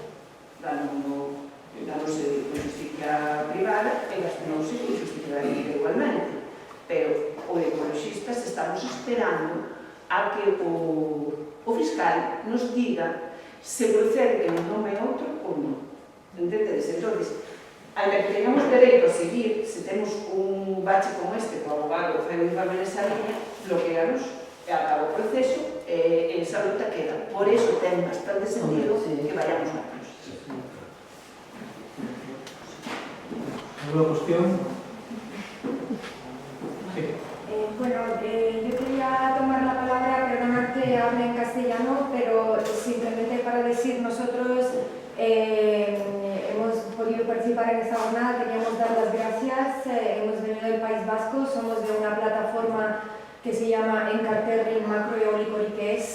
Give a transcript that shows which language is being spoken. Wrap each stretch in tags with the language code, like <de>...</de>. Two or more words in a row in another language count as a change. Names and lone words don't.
<gl>ganose de justicia privada e gastándose de justicia pública igualmente, pero o ecologistas estamos esperando a que o fiscal nos diga se procede que nos nome outro ou non. Entendedes? Entón, ainda que tengamos dereito a seguir, se temos un bache como este, que o abogado fai un informe nesa liña, bloqueanos e acaba o proceso e esa luta queda. Por eso ten bastante sentido</gl> <es>que vayamos a la ¿Alguna cuestión? Sí. Bueno, yo quería tomar la palabra, perdonad que hable en castellano, pero simplemente para decir, nosotros hemos podido participar en esta jornada, queríamos dar las gracias, hemos venido del País Vasco, somos de una plataforma que se llama Encarterri Macroeólico Riqués.</es>